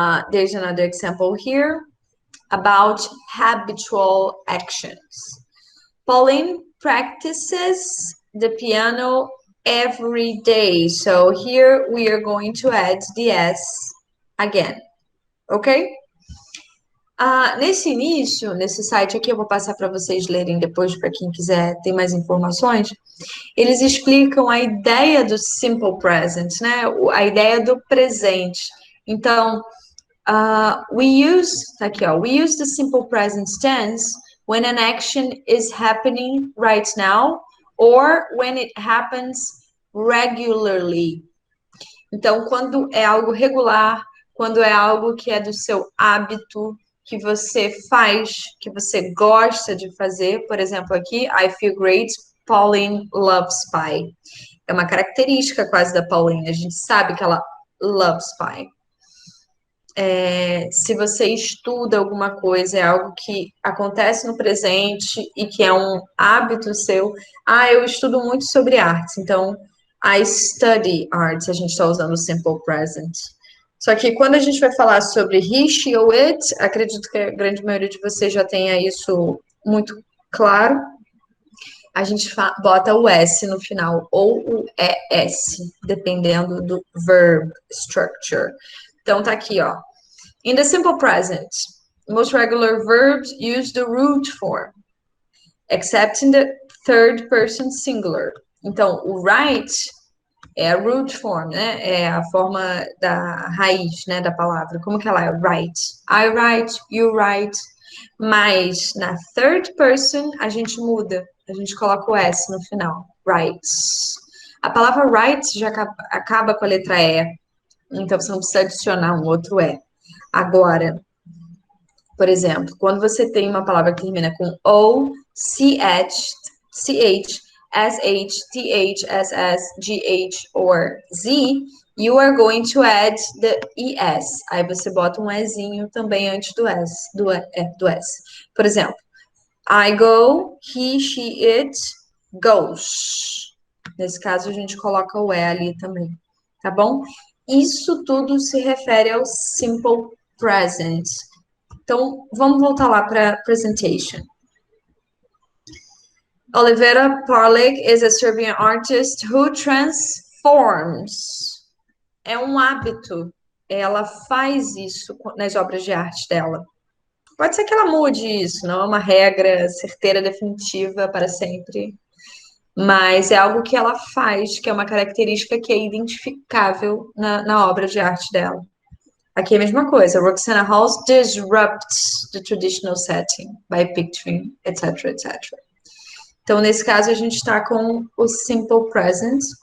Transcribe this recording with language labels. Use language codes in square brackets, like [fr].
[en] There's another example here about habitual actions. Pauline practices the piano every day. So here we are going to add the S again. Ok? [pt] Nesse início, nesse site aqui, eu vou passar para vocês lerem depois, para quem quiser ter mais informações. Eles explicam a ideia do simple present, né? A ideia do presente. Então, [en] we use the simple present tense when an action is happening right now or when it happens regularly. [pt] Então, quando é algo regular, quando é algo que é do seu hábito, que você faz, que você gosta de fazer. Por exemplo, aqui, [en] I feel great, Pauline loves pie. [pt] É uma característica quase da Pauline, a gente sabe que ela [en] loves pie. [pt] Se você estuda alguma coisa, é algo que acontece no presente e que é um hábito seu. Eu estudo muito sobre artes, então [en] I study arts, [pt] a gente está usando o simple present. Só que quando a gente vai falar sobre he, she ou it, acredito que a grande maioria de vocês já tenha isso muito claro. A gente bota o S no final, ou o ES, dependendo do [en] verb structure. [pt] Então, tá aqui, ó. [en] In the simple present, most regular verbs use the root form, except in the third person singular. [pt] Então, o write é a root form, né? É a forma da raiz, né, da palavra. Como que ela é? Write. [en] I write, you write. [pt] Mas na third person, a gente muda. A gente coloca o S no final. Writes. A palavra writes já acaba com a letra E. Então, você não precisa adicionar um outro E. Agora, por exemplo, quando você tem uma palavra que termina com O, CH, SH, TH, SS, GH, [en] or Z, you are going to add the ES. [pt] Aí você bota um Ezinho também antes do S, do S. Por exemplo, [en] I go, he, she, it, goes. [pt] Nesse caso, a gente coloca o E ali também, tá bom? Isso tudo se refere ao simple present. Então, vamos voltar lá para presentation. [en] Olivera Parleg is a Serbian artist who transforms. [pt] É um hábito. Ela faz isso nas obras de arte dela. Pode ser que ela mude isso, não é uma regra certeira, definitiva para sempre. Mas é algo que ela faz, que é uma característica que é identificável na obra de arte dela. Aqui é a mesma coisa. [en] Roxana Halls disrupts the traditional setting by picturing, etc, etc. [pt] Então, nesse caso, a gente está com o simple present.